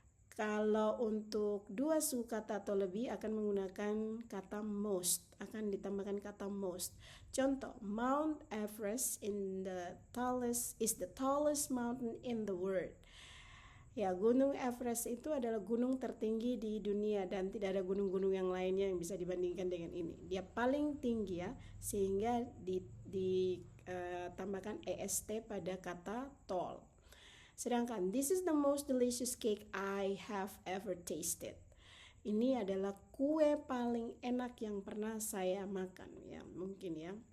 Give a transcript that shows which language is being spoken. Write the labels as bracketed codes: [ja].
[id] Kalau untuk dua suku kata atau lebih akan menggunakan kata most, akan ditambahkan kata most. [en] Contoh, Mount Everest is the tallest mountain in the world. [id] Ya, Gunung Everest itu adalah gunung tertinggi di dunia dan tidak ada gunung-gunung yang lainnya yang bisa dibandingkan dengan ini. Dia paling tinggi ya, sehingga ditambahkan est pada kata tall. Sedangkan [en] this is the most delicious cake I have ever tasted. [id] Ini adalah kue paling enak yang pernah saya makan ya, mungkin ya.